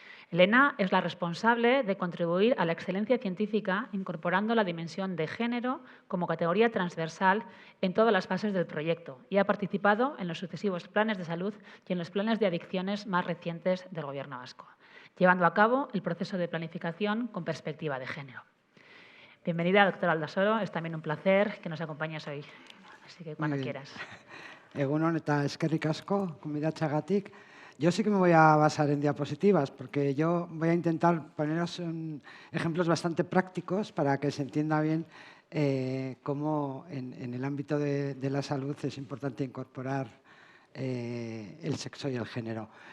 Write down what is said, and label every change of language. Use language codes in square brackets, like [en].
[es] Elena es la responsable de contribuir a la excelencia científica incorporando la dimensión de género como categoría transversal en todas las fases del proyecto y ha participado en los sucesivos planes de salud y en los planes de adicciones más recientes del Gobierno vasco, llevando a cabo el proceso de planificación con perspectiva de género. Bienvenida, doctora Aldasoro. Es también un placer que nos acompañes hoy. Así que cuando quieras. [eu] Egunon eta eskerrik asko, gonbidatzeagatik. [es] Yo sí que me voy a basar en diapositivas, porque yo voy a intentar poneros ejemplos bastante prácticos para que se entienda bien cómo en el ámbito de la salud es importante incorporar el sexo y el género.